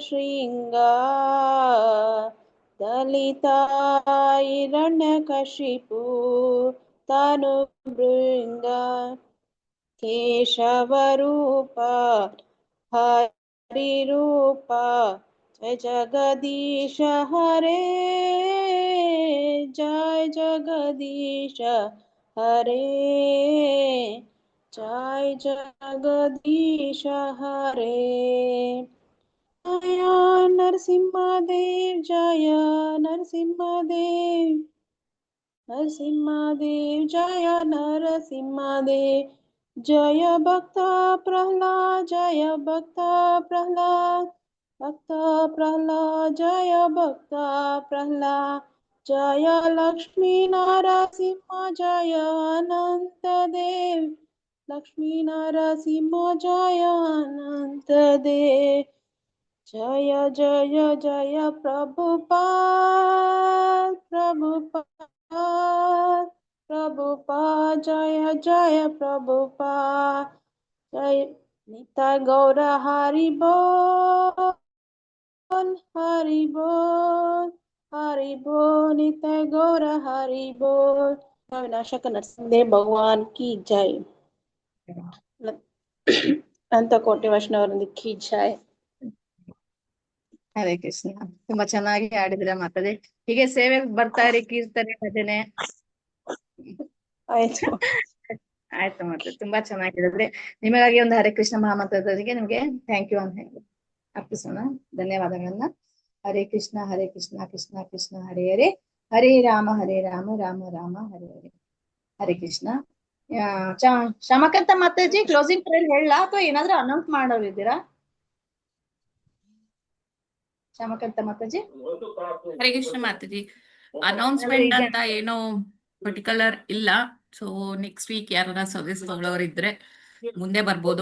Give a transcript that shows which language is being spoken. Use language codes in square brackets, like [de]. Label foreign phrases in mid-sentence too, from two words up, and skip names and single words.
[sa] शृङ्गार दलिता हिरण्यकशिपु तनुभृङ्ग केशवरूप हरिरूप जय जगदीश हरे जय जगदीश हरे जय जगदीश हरे जय नरसिंहदेव जय नरसिंहदेव नरसिंहदेव जय नरसिंहदेव जय भक्त प्रह्लाद जय भक्त प्रह्लाद भक्त प्रह्लाद जय भक्त प्रह्लाद जय लक्ष्मी नरसिंह जय अनंत देव लक्ष्मी नरसिंह जय अनंत देव जय जय जय प्रभुपाद प्रभुपाद प्रभुपाद जय जय प्रभुपाद जय निताय गौर हरि बोल हरि बोल हरि बोल निताय गौर हरि बोल। [hi] विनाशक नरसिंहदेव भगवान की जय। [kn] ಅಂತ ಕೋಟಿ ವೈಷ್ಣವರಿಂದ ಕಿ ಜೈ। ಹರೇ ಕೃಷ್ಣ. ತುಂಬಾ ಚೆನ್ನಾಗಿ ಹಾಡಿದ್ರೆ ಮಾತಾಡಿ. ಹೀಗೆ ಸೇವೆ ಬರ್ತಾ ಇರಿ, ಕೀರ್ತನೆ ಭಜನೆ. ಆಯ್ತು ಆಯ್ತು ಮಾತಾಡಿ, ತುಂಬಾ ಚೆನ್ನಾಗಿ ಹೇಳಿದ್ರಿ. ನಿಮಗಾಗಿ ಒಂದು ಹರೇ ಕೃಷ್ಣ ಮಹಾಮಂತ್ರದವರಿಗೆ ನಿಮ್ಗೆ [en] thank you [kn] ಅಂತ ಹೇಳಿ ಅರ್ಪಿಸೋಣ. ಧನ್ಯವಾದಗಳನ್ನ. [sa] ಹರೇ ಕೃಷ್ಣ ಕೃಷ್ಣ ಕೃಷ್ಣ ಹರೇ ಹರೇ, ಹರೇ ರಾಮ ರಾಮ ರಾಮ ಹರೇ ಹರೇ. [kn] ಹರೇ ಕೃಷ್ಣ. ಶಮಕಂತ ಮಾತಾಜಿ [en] closing prayer [kn] ಹೇಳಲಾ ಅಥವಾ ಏನಾದ್ರೂ ಅನೌನ್ಸ್ ಮಾಡೋರಿದ್ದೀರಾ? ಶಮಕಂತ ಮಾತಾಜಿ. ಹರೇ ಕೃಷ್ಣ ಮಾತಾಜಿ. ಅನೌನ್ಸ್ಮೆಂಟ್ ಅಂತ ಏನೋ ಪರ್ಟಿಕ್ಯುಲರ್ ಇಲ್ಲ. [en] so next week [kn] ಯಾರ ಸರ್ವಿಸ್ ತಗೊಳ್ಳೋರಿದ್ರೆ ಮುಂದೆ ಬರ್ಬೋದು.